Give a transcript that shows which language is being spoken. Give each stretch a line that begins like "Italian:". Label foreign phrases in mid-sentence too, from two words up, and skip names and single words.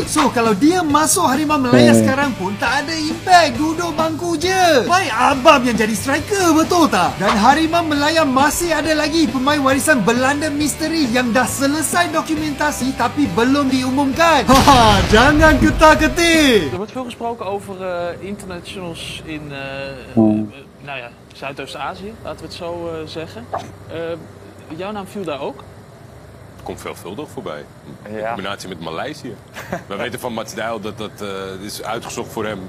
Malay: So kalau dia masuk Harimau Melaya sekarang pun tak ada impact, duduk bangku je. Baik abang yang jadi striker, betul tak? Dan Harimau Melaya masih ada lagi pemain warisan Belanda misteri yang dah selesai dokumentasi tapi belum diumumkan. Jangan ketar-ketir.
Dutch: Er wordt veel gesproken over internationals in nou ja, Zuidoost-Azië, laten we het zo zeggen. Jouw naam viel daar ook? Komt veelvuldig voorbij. In combinatie met Maleisië. We weten van Mats Dijl dat dat is uitgezocht voor hem.